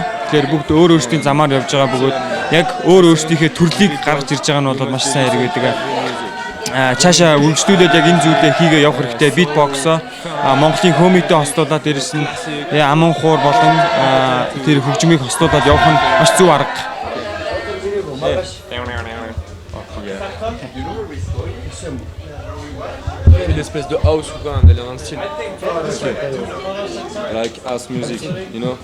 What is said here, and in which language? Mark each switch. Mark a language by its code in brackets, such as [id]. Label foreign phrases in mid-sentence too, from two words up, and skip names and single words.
[mn] Тэгэхээр бүгд өөрсдийн замаар явж байгаа бөгөөд яг өөрсдийнхээ төрлийг гаргаж ирж байгаа нь бол маш сайн хэрэгэдэг. Цаашаа үргэлжлүүлээд яг энэ зүйлээ хийгээ явах хэрэгтэй. Битбоксоо Монголын хөөмийтэй хостуулаад дээрэс нь аман хуур болон тэр хөгжмийг хостуулаад явах нь маш зөв арга. [fr] Une espèce de house ou quoi, d'aller dans le style. [en] Okay. Like house music, you know?